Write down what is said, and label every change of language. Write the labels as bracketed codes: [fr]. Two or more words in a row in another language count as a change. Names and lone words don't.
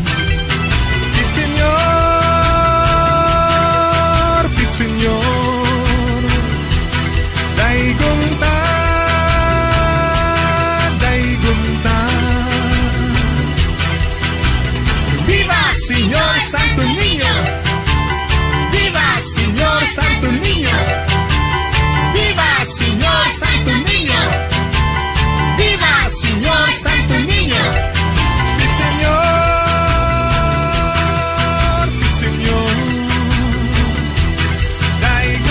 [ceb] Pit Senyor, daigong ta, Viva Senyor Santo Niño! [es] Viva Señor Santo Niño! Viva Señor Santo Niño! Viva Señor Santo Niño! [ceb] Pit Senyor,